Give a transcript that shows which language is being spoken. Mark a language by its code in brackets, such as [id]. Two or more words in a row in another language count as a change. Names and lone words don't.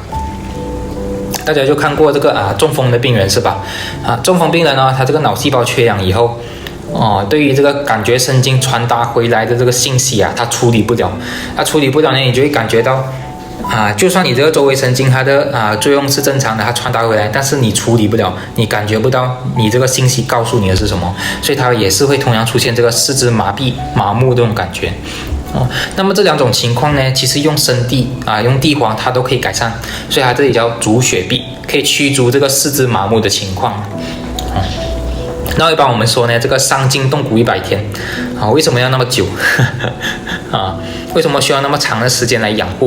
[zh] 大家就看過這個中風的病人是吧？中風病人他這個腦細胞缺氧以後對於這個感覺神經傳達回來的這個信息它處理不了，處理不了呢，你就會感覺到就算你這個周圍神經它的作用是正常的，它傳達回來，但是你處理不了，你感覺不到你這個信息告訴你的是什麼，所以它也是会同樣出現這個四肢麻痹麻木這種感覺那麼這兩種情況呢，其實用生地用地黃它都可以改善，所以它這裡叫主血閉，可以驅逐這個四肢麻木的情況那一般我們說呢，這個傷筋動骨100天為什麼要那麼久為什麼需要那麼長的時間來養護？